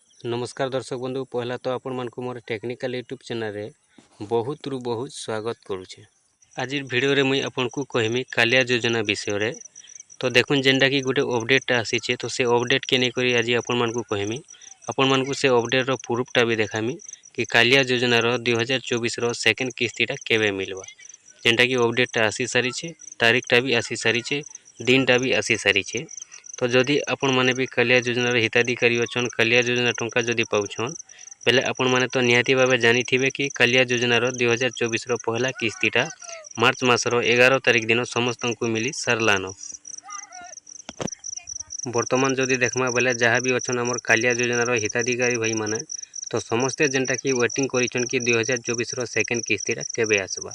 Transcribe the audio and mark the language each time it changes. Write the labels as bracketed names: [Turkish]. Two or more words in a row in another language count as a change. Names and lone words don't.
[Odia] ନମସ୍କାର ଦର୍ଶକ ବନ୍ଧୁ ପହିଲା ତ ଆପଣ ମାନଙ୍କୁ ମୋର [English] technical YouTube channel [Odia] ରେ ବହୁତ ରୁ ବହୁତ ସ୍ୱାଗତ କରୁଛି। ଆଜି ଭିଡିଓ ରେ ମୁଁ ଆପଣ କୁ କହିବି କାଳିଆ ଯୋଜନା ବିଷୟ ରେ। ତ ଦେଖନ୍ତୁ ଯେମିତି କି ଗୋଟେ ଅପଡେଟ ଆସିଛି ତ ସେ ଅପଡେଟ କେ ନେଇ କରି ଆଜି ଆପଣ ମାନଙ୍କୁ କହିବି ଆପଣ ମାନଙ୍କୁ ସେ ଅପଡେଟ ର ପ୍ରୁଫଟା ବି ଦେଖାଇବି କି କାଳିଆ ଯୋଜନା ର 2024 ର ସେକେଣ୍ଡ କିସ୍ତିଟା କେବେ ମିଳିବ। ଯେମିତି କି ଅପଡେଟଟା ଆସି ସାରିଛି, ତାରିଖଟା ବି ଆସି ସାରିଛି, ଦିନଟା ବି ଆସି ସାରିଛି। ତ ଯଦି ଆପଣ ମାନେ ବି କାଳିଆ ଯୋଜନା ହିତାଧିକାରୀ ଅଛନ୍ତି, କାଳିଆ ଯୋଜନା ଟଙ୍କା ଯଦି ପାଉଛନ୍ତି ବେଳେ ଆପଣ ମାନେ ତ ନିହାତି ଭାବେ ଜାଣି ଥିବେ କି କାଳିଆ ଯୋଜନା 2024 ର ପହିଲା କିସ୍ତିଟା ମାର୍ଚ୍ଚ ମାସର 11 ତାରିଖ ଦିନ ସମସ୍ତଙ୍କୁ ମିଳି ସାରିଲାଣି। ବର୍ତ୍ତମାନ ଯଦି ଦେଖିବା ବେଳେ ଯେଉଁଠି ବି ଅଛନ୍ତି ଆମର କାଳିଆ ଯୋଜନା ହିତାଧିକାରୀ ଭାଇ ମାନେ ତ ସମସ୍ତେ ଯେଉଁଟା କି ୱେଟିଂ କରିଛନ୍ତି କି 2024 ର ସେକେଣ୍ଡ କିସ୍ତିଟା କେବେ ଆସିବ।